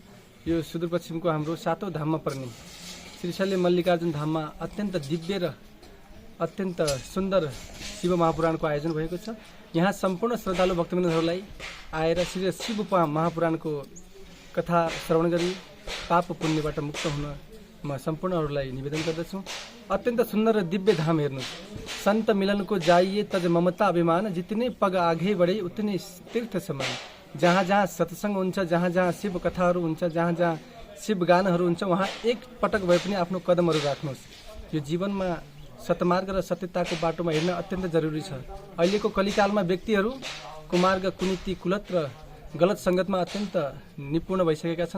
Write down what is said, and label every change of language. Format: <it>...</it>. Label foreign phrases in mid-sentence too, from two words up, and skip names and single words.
<ne>यो सुदूरपश्चिमको हाम्रो 7औं धाममा पर्ने श्रीशैल्य मल्लिकार्जुन धाममा अत्यन्त दिव्य र अत्यन्त सुन्दर शिव महापुराणको आयोजन भएको छ। यहाँ सम्पूर्ण श्रद्धालु भक्तवृन्दहरूलाई आएर श्री शिव महापुराणको कथा श्रवण गरी पाप पुण्यबाट मुक्त हुन म सम्पूर्णहरूलाई निवेदन गर्दछु। अत्यन्त सुन्दर र दिव्य धाम हेर्नुस्।</ne> <hi>संत मिलन को जाइए तज ममता अभिमान, जितने पग आगे बढे उतने तीर्थ समान।</hi> <ne>जहाँ जहाँ सत्संग हुन्छ, जहाँ जहाँ शिव कथाहरू हुन्छ, जहाँ जहाँ शिव गानहरू हुन्छ, वहाँ एक पटक भए पनि आफ्नो कदमहरू राख्नुहोस्। यो जीवनमा सतमार्ग र सत्यताको बाटोमा हिँड्न अत्यन्त जरुरी छ। अहिलेको कलिकालमा व्यक्तिहरू कुमार्ग, कुनीति, कुलत र गलत सङ्गतमा अत्यन्त निपुण भइसकेका छन्।</ne>